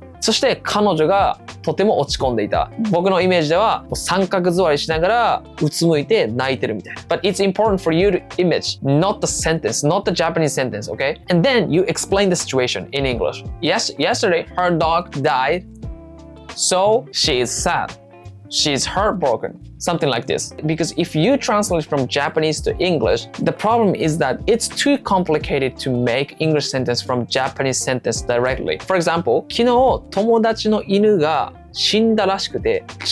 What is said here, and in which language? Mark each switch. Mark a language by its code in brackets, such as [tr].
[ja] そして彼女がとても落ち込んでいた.僕のイメージでは三角座りしながらうつむいて泣いてるみたいな. [en] But it's important for you to image, not the sentence, not the Japanese sentence, okay? And then you explain the situation in English. Yesterday her dog died, so she is sad.She's heartbroken, something like this. Because if you translate from Japanese to English, the problem is that it's too complicated to make English sentence from Japanese sentence directly. For example, [ja] 昨日友達の犬が死んだらしくて.